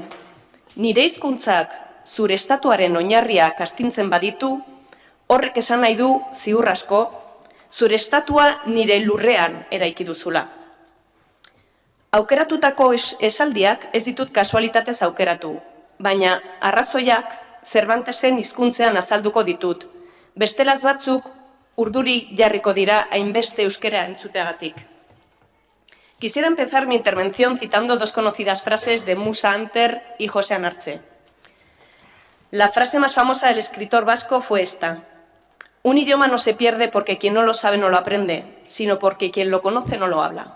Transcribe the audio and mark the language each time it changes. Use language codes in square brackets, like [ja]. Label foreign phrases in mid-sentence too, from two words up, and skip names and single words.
[eu] Nire hizkuntzak zure estatuaren oinarriak astintzen baditu, horrek esan nahi du ziur asko, zure estatua nire lurrean eraiki duzula. Aukeratutako esaldiak ez ditut kasualitatez aukeratu, baina arrazoiak Cervantesen hizkuntzean azalduko ditut. Bestelaz batzuk urduri jarriko dira hainbeste euskera entzuteagatik. [es] Quisiera empezar mi intervención citando dos conocidas frases de Musa Anter y José Anartze. La frase más famosa del escritor vasco fue esta: un idioma no se pierde porque quien no lo sabe no lo aprende, sino porque quien lo conoce no lo habla.